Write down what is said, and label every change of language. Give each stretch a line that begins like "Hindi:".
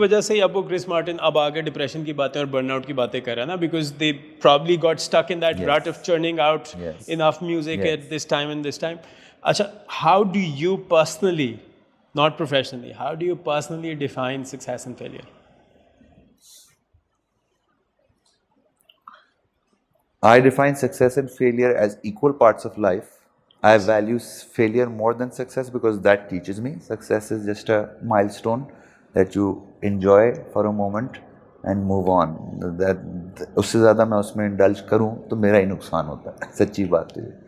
Hindi: वजह से ही अब वो क्रिस मार्टिन अब आगे डिप्रेशन की बातें और बर्नआउट की बातें कर रहा है ना,
English: because they probably got stuck in that rut of churning out enough music at this time and this time.
Hindi: अच्छा,
English: how do you personally, not professionally, how do you personally define success and failure? I define success and failure as equal parts of life. I value failure more than success because that teaches me. Success is just a milestone that you enjoy for a moment and move on.
Hindi: उससे ज़्यादा मैं उसमें indulge करूँ तो मेरा ही नुकसान होता है, सच्ची बात है.